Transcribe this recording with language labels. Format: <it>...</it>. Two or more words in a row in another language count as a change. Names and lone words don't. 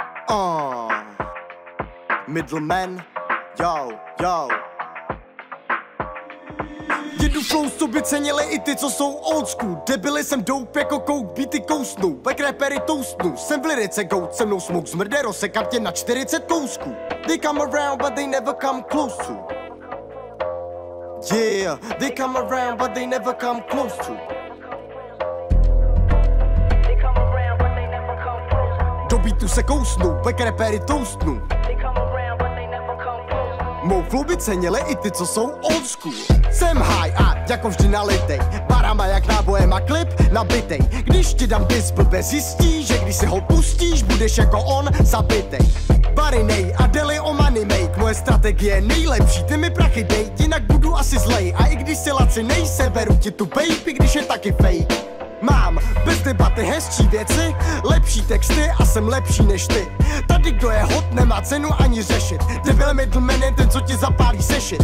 <en>Middleman, yo.</en> <cs>Jedu flow, co by cenili i ty, co jsou</cs> <en>old school.</en> <cs>Debili jsem dope jako coke, beaty kousnu, back rapery toastnu. Jsem v lirice goat, se mnou smoke zmrde, rozsekám tě na 40 kousků.</cs> <en>They come around, but they never come close to. Yeah, they come around, but they never come close to.</en> <cs>Do beatu se kousnu, back rapery toastnu. Mou flow by cenili i ty, co jsou</cs> <en>old school.</en> <cs>Jsem high a jako vždy nalitej, barama jak nábojem a klip nabitej. Když ti dám dis, blbě zjistíš, že když si ho pustíš, budeš jako on zabitej. Barinej a deli o</cs> <en>money make,</en> <cs>moje strategie je nejlepší, ty mi prachy dej, jinak budu asi zlej. A i když si lacinej, seberu ti tu baby, když je taky fake. Mám bez debaty hezčí věci, lepší texty a jsem lepší než ty. Tady kdo je hot, nemá cenu ani řešit. Debil middleman je ten, co ti zapálí sešit.</cs>